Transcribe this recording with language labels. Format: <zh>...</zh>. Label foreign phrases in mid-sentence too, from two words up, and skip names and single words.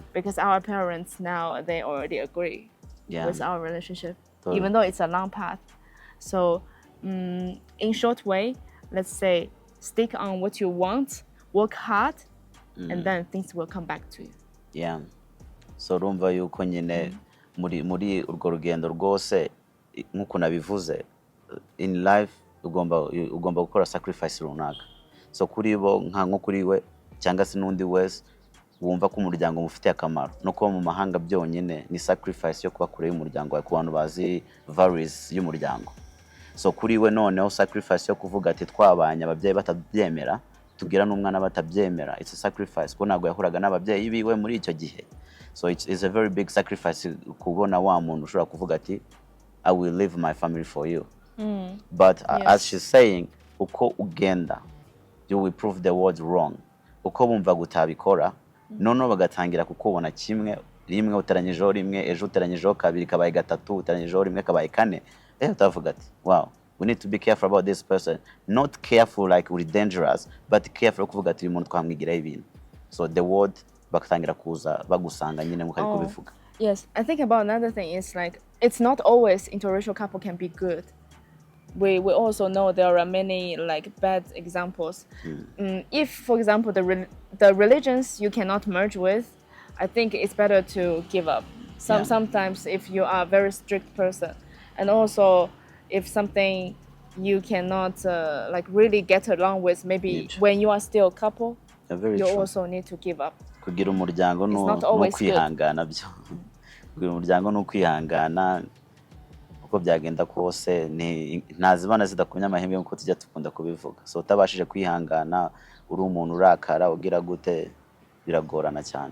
<en>Because our parents now, they already agree with our relationship, even though it's a long path. So in short way, let's say, stick on what you want, work hard, and then things will come back to you. Yeah.</en> <rw>So rumva yuko nyine muri urwo rugendo rwose nkuko nabivuze,</rw> <en>in life</en> <rw>ugomba gukora sacrifice runaka. So kuri bo nko kuri we cyangwa se n'undi wese wumva ko umuryango mufite akamaro no kuba mu mahanga byonyine ni sacrifice yo kuba kure y'umuryango wawe, ku bantu bazi values y'umuryango. So kuri we noneho sacrifice yo kuvuga ati twabanye ababyeyi batabyemera, tugira n'umwana batabyemera,</rw> <en>it's a sacrifice</en> <rw>ko ntabwo yahuraga n'ababyeyi biwe muri icyo gihe.</rw> <en>So it's a very big sacrifice</en> <rw>kubona wa muntu ushobora kuvuga ati</rw> <en>I will leave my family for you. But as she's saying,</en> <rw>uko ugenda,</rw> <en>you will prove the world wrong.</en> <rw>Uko bumva gutabikora, noneho bagatangira kukubona kimwe, rimwe uteranyijeho rimwe, ejo uteranyijeho kabiri kabaye gatatu, uteranyijeho rimwe kabaye kane. Utavuga ati</rw> <en>wow, we need to be careful about this person. Not careful like we're dangerous, but careful</en> <rw>kuvuga ati uyu muntu twamwigiraho ibintu.</rw> <en>So the world</en> <rw>bakatangira kuza bagusanga nyine mukari kubivuga.</rw> <en>Yes, I think about another thing is like, it's not always interracial couple can be good. We also know there are many like bad examples. If, for example, the religions you cannot merge with, I think it's better to give up. Sometimes if you are a very strict person, and also if something you cannot like really get along with, maybe when you are still a couple, you also need to give up.</en> <rw>Kugira umuryango no kwihangana byo. Kugira umuryango no kwihangana uko byagenda kose ntazibana zidakumya amahembe nkuko tujya tukunda kubivuga. So utabashije kwihangana uri umuntu urakara ugira gute biragorana cyane.</rw>